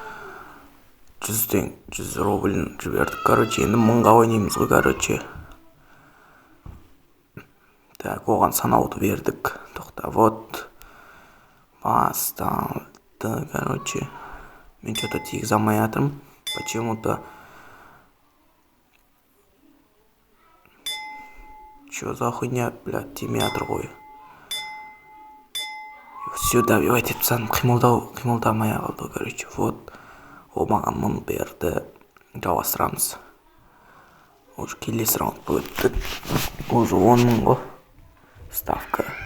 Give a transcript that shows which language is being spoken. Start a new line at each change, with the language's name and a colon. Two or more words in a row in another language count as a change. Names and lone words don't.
Kazakh: 100 рублін жібердік, короче. Енді 1000-ға ойнаймыз ғой, короче. Так, оған санауды бердік. Тоқта, вот. Басталды, короче. Мен что-то тигіз алмай атырмын.
Russian: Почему-то. Чё за хуйня, блядь,
Kazakh: тимей атыр ғой. Все, добивать етіп саным. Қимылдамай қалды, короче. Вот. О маған 1000 берді. Жалғастырамыз. Уже келесі раунд өтті. Уже 10 мың ғой. Ставка.